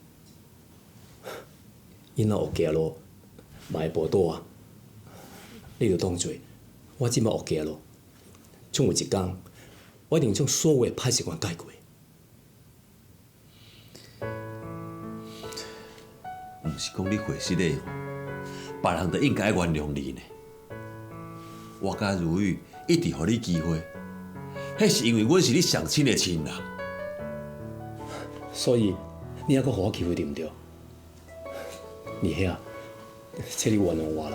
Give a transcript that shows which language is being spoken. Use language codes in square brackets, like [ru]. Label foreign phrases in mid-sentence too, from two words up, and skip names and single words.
[nan] 因若有行路，嘛会报倒啊。你着当做我即摆有行路，总有一天，我一定将所有的歹习惯改过。毋是讲你会失的，别人就应该原谅你呢。我甲如玉一直予你机会，迄是因为阮是你上亲的亲人。所以你还阁互我机会对毋对？二兄，请你原谅我啦。